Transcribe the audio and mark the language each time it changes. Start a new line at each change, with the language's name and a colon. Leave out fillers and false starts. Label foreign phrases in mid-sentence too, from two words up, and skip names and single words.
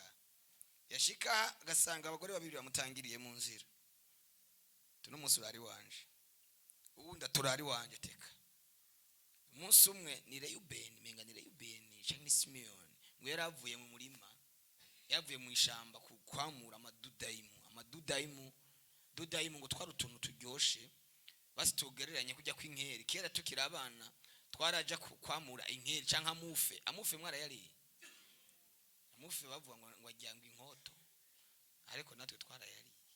Rundi: Yashika agasanga abagore babiri bamutangiriye mu nzira. Tuno munsi urari wanje uwunda turari wanje teka umunsi umwe ni Reyubeni menga ni Reyubeni cyangwa ni Simeyoni ngo yaravuye mu murima yavuye mu ishamba kwamura amadudayimu ngo twari utuntu turyoshe basi tugereranye kujya kw'inkeri kera tukiri abana twaraja kwamura inkeri cyangwa amufe mwarayariye amufe bavuga ngo ajyanga inkoto ariko natwe twarayariye